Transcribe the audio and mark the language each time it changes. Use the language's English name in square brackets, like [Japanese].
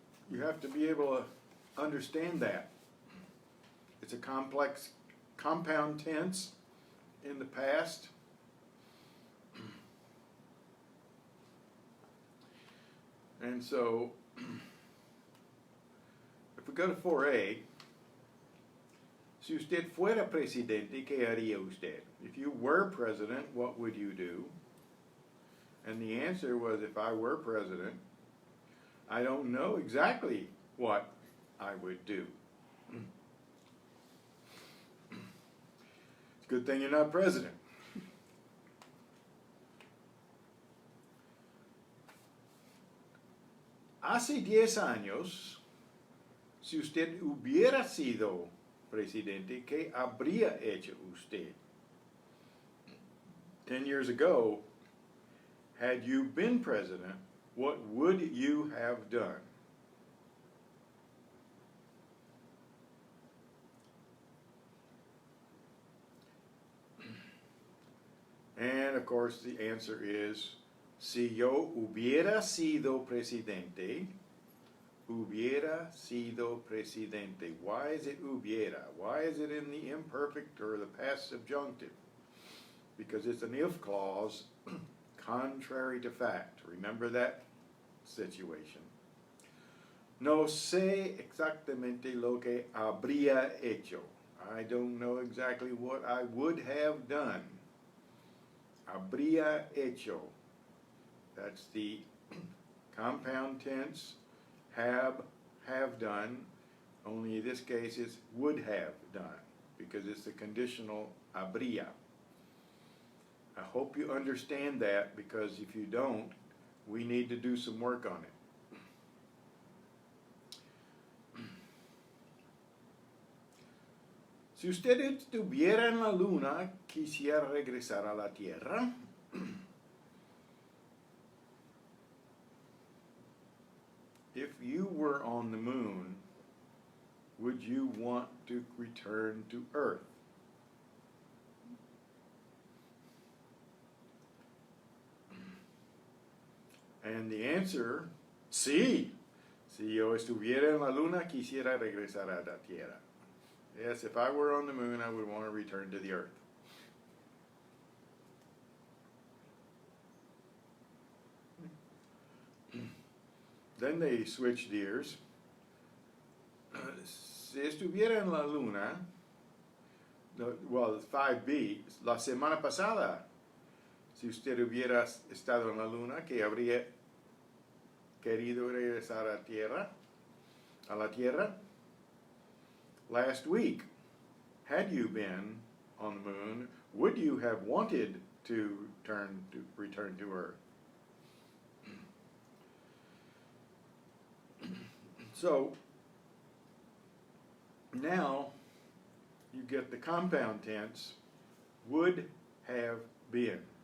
[English] You have to be able to understand that. It's a complex compound tense in the past. And so, if we go to 4A, [Spanish] si usted fuera presidente, ¿qué haría usted? [English] If you were president, what would you do? And the answer was, if I were president, I don't know exactly what I would do. It's a good thing you're not president. [Spanish] Hace 10 años, si usted hubiera sido presidente, ¿qué habría hecho usted? [English] 10 years ago, had you been president, what would you have done? And of course the answer is, [Spanish] si yo hubiera sido presidente, hubiera sido presidente. [English] Why is it hubiera? Why is it in the imperfect or the past subjunctive? Because it's an if clause contrary to fact. Remember that situation. [Spanish] No sé exactamente lo que habría hecho. [English] I don't know exactly what I would have done. [Spanish] Habría hecho. [English] That's the compound tense, have done, only in this case it's would have done, because it's the conditional habría. I hope you understand that, because if you don't, we need to do some work on it. [Spanish] Si usted estuviera en la luna, quisiera regresar a la Tierra. [English] If you were on the moon, would you want to return to Earth? And the answer, sí. [Spanish] Si yo estuviera en la luna, quisiera regresar a la Tierra. [English] Yes, if I were on the moon, I would want to return to the earth. Then they switch gears. [Spanish] Si estuviera en la luna, [English] no, well, [Spanish] 5B, la semana pasada, si usted hubiera estado en la luna, que habría querido regresar a la tierra? [English] Last week, had you been on the moon, would you have wanted to return to Earth? So, now you get the compound tense, would have been.